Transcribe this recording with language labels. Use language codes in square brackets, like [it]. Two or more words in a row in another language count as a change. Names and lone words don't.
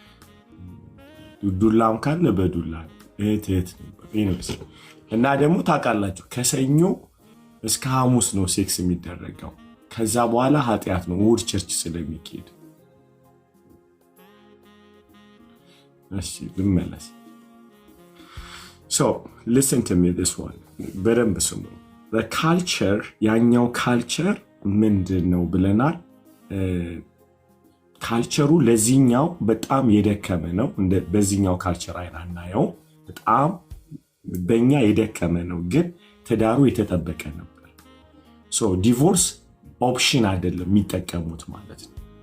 [am] ዱላም ካለ በዱላ እህት እና ደግሞ ታውቃላችሁ ከሰኞ እስከ ሐሙስ ነው ሴክስ የሚደረገው። ከዛ በኋላ ኃጢአት ነው እሑድ ቸርች ስለሚካሄድ እሺ ልመለስ። [en] So listen to me this one. [am] በደንብ ስሙ። [en] the culture [am] ያኛው ካልቸር ምንድን ነው ብለናል? ካልቸሩ ለዚህኛው በጣም የደከመ ነው። በዚህኛው ካልቸር አናየው፣ በጣም በእኛ የደከመ ነው፣ ግን ትዳሩ የተጠበቀ ነበር። [en] so divorce option [am] አይደለም የሚጠቀሙት ማለት ነው።